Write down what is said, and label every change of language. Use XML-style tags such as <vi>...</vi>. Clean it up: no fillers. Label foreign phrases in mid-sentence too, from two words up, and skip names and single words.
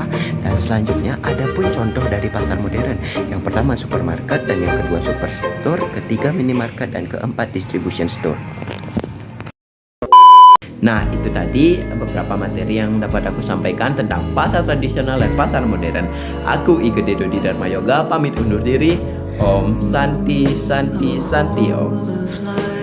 <id>Dan selanjutnya ada pun contoh dari pasar modern. Yang pertama, supermarket. Dan yang kedua, superstore. Ketiga, minimarket. Dan keempat,</id> <en>distribution store.</en> <id>Nah, itu tadi beberapa materi yang dapat aku sampaikan tentang pasar tradisional dan pasar modern. Aku Igede Dodi Dharma Yoga pamit undur diri.</id> <sa>Om Santi Santi Santi Om.</sa>